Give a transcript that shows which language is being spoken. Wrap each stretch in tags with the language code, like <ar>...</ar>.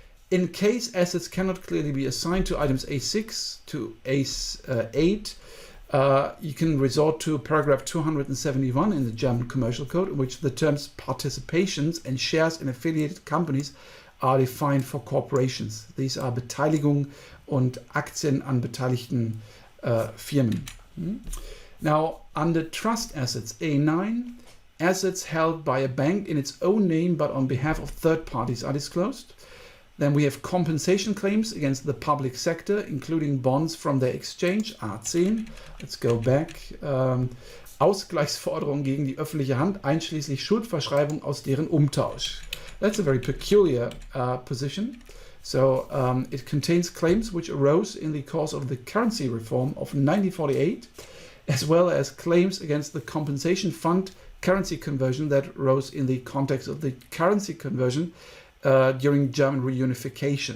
<en>In case assets cannot clearly be assigned to items A6 to A8, you can resort to paragraph 271 in the German Commercial Code, in which the terms participations and shares in affiliated companies are defined for corporations.</en> <de>These are Beteiligung und Aktien an beteiligten Firmen.</de> <en>Now, under trust assets, A9, assets held by a bank in its own name but on behalf of third parties are disclosed. Then we have compensation claims against the public sector, including bonds from their exchange, A10. Let's go back.</en> <de>Ausgleichsforderungen gegen die öffentliche Hand, einschließlich Schuldverschreibung aus deren Umtausch.</de> <en>That's a very peculiar position. So it contains claims which arose in the course of the currency reform of 1948, as well as claims against the compensation fund currency conversion that arose in the context of the currency conversion during German reunification.</en>